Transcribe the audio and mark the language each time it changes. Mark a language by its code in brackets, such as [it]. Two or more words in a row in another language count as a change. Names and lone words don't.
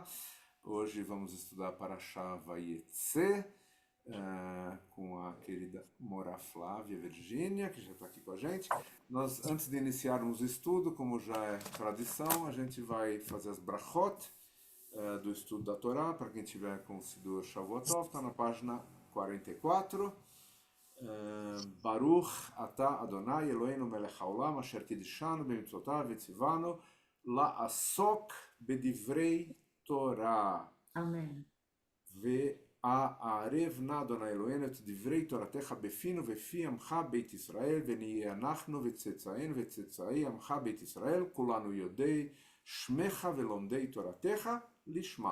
[pt] Hoje vamos estudar Parashá Vayetze, com a querida Mora Flávia Virgínia, que já está aqui com a gente. Antes de iniciarmos o estudo, como já é tradição, a gente vai fazer as brachot do estudo da Torá. Para quem tiver com o Sidur Shavuotov, está na página 44. [he] ברוך אתה אדוני אלוהינו מלך העולם אשר קידשנו במצוותיו וציוונו לעסוק בדברי תורה. [pt] Amém. [he] והערב נא אדוני אלוהינו את דברי תורתך בפינו ובפי עמך בית ישראל ונהיה אנחנו וצאצאינו וצאצאי עמך בית ישראל כולנו יודעי שמך ולומדי תורתך לשמה.